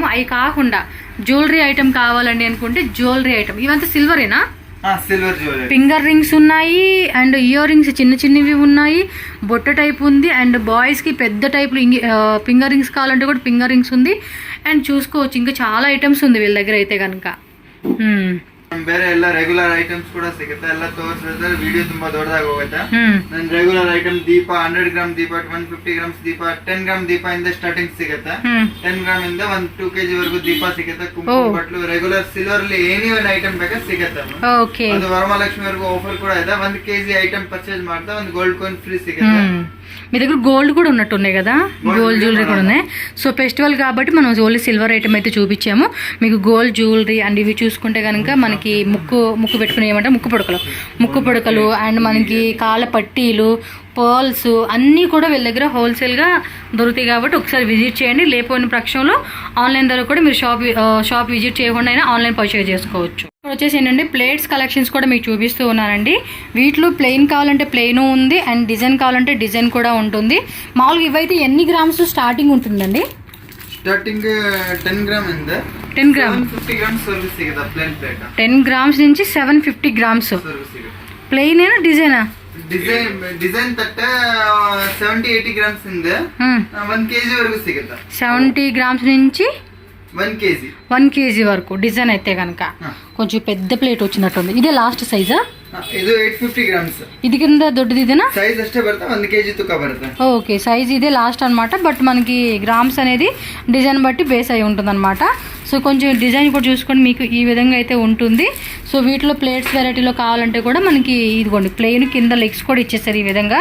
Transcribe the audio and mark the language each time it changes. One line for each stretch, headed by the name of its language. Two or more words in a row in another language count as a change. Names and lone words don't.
Telugu: అవి కాకుండా
English: jewellery item
Telugu: కావాలండి అనుకుంటే
English: jewellery item.
Telugu: ఇవంతా సిల్వరేనా?
English: silver jewellery. finger rings
Telugu: ఉన్నాయి అండ్
English: ear rings
Telugu: చిన్నవి ఉన్నాయి. బొట్ట టైప్ ఉంది అండ్ బాయ్స్కి పెద్ద టైప్లో
English: finger rings
Telugu: కావాలంటే కూడా
English: finger rings
Telugu: ఉంది. అండ్ చూసుకోవచ్చు ఇంకా చాలా ఐటమ్స్ ఉంది వీళ్ళ దగ్గర అయితే కనుక.
Kannada: ಬೇರೆ ಎಲ್ಲ
English: regular items
Kannada: ಕೂಡ ಸಿಗುತ್ತೆ. ಎಲ್ಲ ತೋರಿಸಿದ್ರೆ ವಿಡಿಯೋ ತುಂಬಾ ದೊಡ್ಡದಾಗಿ ಹೋಗುತ್ತೆ. ನನ್
English: regular item
Kannada: ದೀಪ 100 ಗ್ರಾಮ್ ದೀಪ, 150 ಗ್ರಾಮ್ಸ್ ದೀಪ, 10 ಗ್ರಾಮ್ ದೀಪ ಇಂದ ಸ್ಟಾರ್ಟಿಂಗ್ ಸಿಗುತ್ತೆ. 10 ಗ್ರಾಮ್ ಇಂದ 2 kg ವರೆಗೂ ದೀಪ ಸಿಗುತ್ತೆ. ಕುಂಕುಮ ಬಟ್ಲು
English: regular silver
Kannada: ಅಲ್ಲಿ ಏನಿ ಒಂದು ಐಟಮ್ ಬೇಕಾ ಸಿಗುತ್ತೆ. ಅದು ವರಮಹಾಲಕ್ಷ್ಮಿ ವರೆಗೂ ಆಫರ್ ಕೂಡ ಇದೆ. 1 kg
English: item purchase
Kannada: ಮಾಡ್ತಾ ಒಂದು
English: gold coin free
Kannada: ಸಿಗುತ್ತೆ.
Telugu: మీ దగ్గర గోల్డ్ కూడా ఉన్నట్టున్నాయి కదా,
English: gold jewellery
Telugu: కూడా ఉన్నాయి.
English: so festival
Telugu: కాబట్టి మనం
English: only silver item
Telugu: అయితే చూపించాము. మీకు
English: gold jewellery and
Telugu: ఇవి చూసుకుంటే కనుక మనకి ముక్కు పెట్టుకునే ఏమంటే ముక్కు పొడకలు అండ్ మనకి కాళ్ళ పట్టీలు, పర్ల్స్ అన్నీ కూడా వీళ్ళ దగ్గర హోల్సేల్గా దొరుకుతాయి. కాబట్టి ఒకసారి విజిట్ చేయండి. లేకపోయిన పక్షంలో ఆన్లైన్ ద్వారా కూడా మీరు షాప్ విజిట్ చేయకుండా అయినా
English: online purchase
Telugu: చేసుకోవచ్చు. ఇక్కడ వచ్చేసి ఏంటంటే
English: plates collections
Telugu: కూడా మీకు చూపిస్తూ ఉన్నానండి. వీటిలో ప్లెయిన్ కావాలంటే ప్లెయిన్ ఉంది అండ్ డిజైన్ కావాలంటే డిజైన్ కూడా ఉంటుంది. మామూలుగా ఇవైతే ఎన్ని
English: grams starting
Telugu: ఉంటుందండి?
Kannada: ಸ್ಟಾರ್ಟಿಂಗ್ 10 ಗ್ರಾಮ್ ಇಂದ 10 ಗ್ರಾಮ್ 750
English: gram service
Kannada: ಸಿಗುತ್ತೆ.
English: plain plate
Telugu: 10 ಗ್ರಾಮ್ಸ್ నుంచి 750
English: grams plain
Telugu: ఏనా డిజైనా?
Kannada: ಡಿಸೈನ್ ತಟ್ಟ 70-80 ಗ್ರಾಮ್ಸ್ ಇಂದ 1 kg వరకు ಸಿಗುತ್ತೆ. 70
Telugu: గ్రామ్స్ నుంచి 1 kg వరకు డిజైన్ అయితే కనుక కొంచెం పెద్ద ప్లేట్ వచ్చినట్టుంది. ఇదే లాస్ట్ సైజా?
Kannada: ಇದು 850 ಗ್ರಾಮ್ಸ್.
Telugu: ఇది కింద దొడ్డది ఇదేనా?
Kannada: సైజ్ అಷ್ಟೇ ಬರುತ್ತೆ, 1 kg తూక బರುತ್ತೆ.
English: okay size
Telugu: ఇదే లాస్ట్ అనమాట. బట్ మనకి గ్రామ్స్ అనేది డిజైన్ బట్టి బేస్ అయి ఉంటుంది అనమాట. సో కొంచెం డిజైన్ కూడా చూసుకొని మీకు ఈ విధంగా అయితే ఉంటుంది. సో వీటిలో
English: plates variety
Telugu: కావాలంటే కూడా మనకి ఇదిగోండి ప్లెయిన్ కింద లెగ్స్ కూడా ఇచ్చేస్తారు ఈ విధంగా.